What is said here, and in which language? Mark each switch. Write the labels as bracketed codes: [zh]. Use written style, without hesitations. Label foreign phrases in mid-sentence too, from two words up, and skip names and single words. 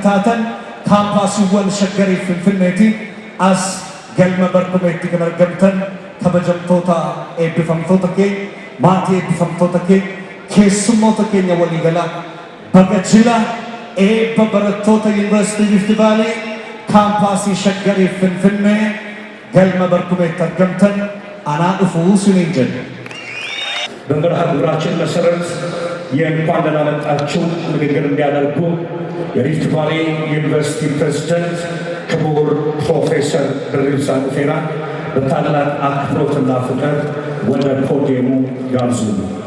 [om] taatan kaampaasiiwwan Shaggarii Finfinneetiin as galma barkumeetti kan argamtan kabajamtoota eebbifamtoota keenya, maatii eebbifamtoota keenya, keessummoota keenya waliigalaa baga jila eebba barattoota Yuunivarsiitii Rift Valley kaampaasii Shaggarii Finfinnee galma barkumeetti argamtan anaa dhufuu siniin jenna. [am] በመርሃ ግብራችን መሰረት የእንኳን ደህና መጣችሁ ንግግር እንዲያደርጉ የሪፍት ቫሊ ዩኒቨርሲቲ ፕሬዝዳንት ክቡር ፕሮፌሰር ድሪብሳ ዱፌራ በታላቅ አክብሮትና ፍቅር ወደ ፖዲየሙ ጋብዙ።